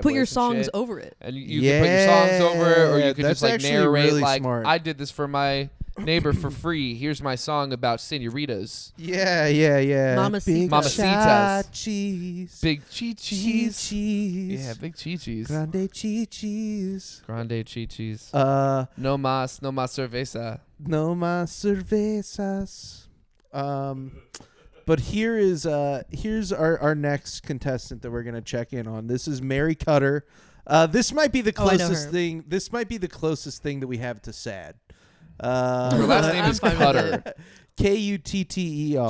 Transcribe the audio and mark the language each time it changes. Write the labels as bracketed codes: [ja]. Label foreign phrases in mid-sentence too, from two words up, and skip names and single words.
[en] could put your and songs shit. over it. And you could put your songs over it, or Yeah, you could that's just like actually narrate, really like, smart. I did this for my neighbor for free. Here's my song about senoritas. Yeah. Mamacitas. Big Mamacitas. shot cheese. Big chi-chis. Cheese. Yeah, big chi-chis. Grande cheese. Grande chi-chis. No [es] No mas cerveza. más cervezas. [en] But here's our next contestant that we're gonna check in on. This is Mary Cutter. This might be the Oh, I know closest her. thing. This might be the closest thing that we have to sad. Her last name I'm is fine with Cutter. Kutter.